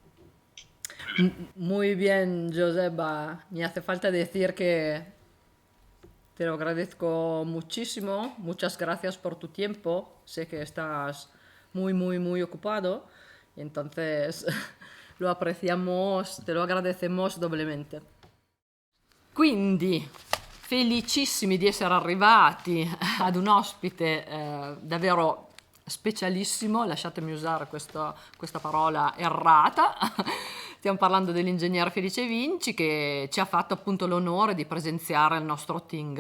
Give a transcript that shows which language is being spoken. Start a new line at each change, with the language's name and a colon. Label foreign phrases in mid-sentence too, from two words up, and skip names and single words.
Spanish: Muy bien, Joseba. Me hace falta decir que te lo agradezco muchísimo. Muchas gracias por tu tiempo. Sé que estás muy ocupado. Entonces lo apreciamos, te lo agradecemos doblemente.
Italian: Quindi, felicissimi di essere arrivati ad un ospite davvero specialissimo, lasciatemi usare questa parola errata. Stiamo parlando dell'ingegner Felice Vinci che ci ha fatto appunto l'onore di presenziare al nostro Ting.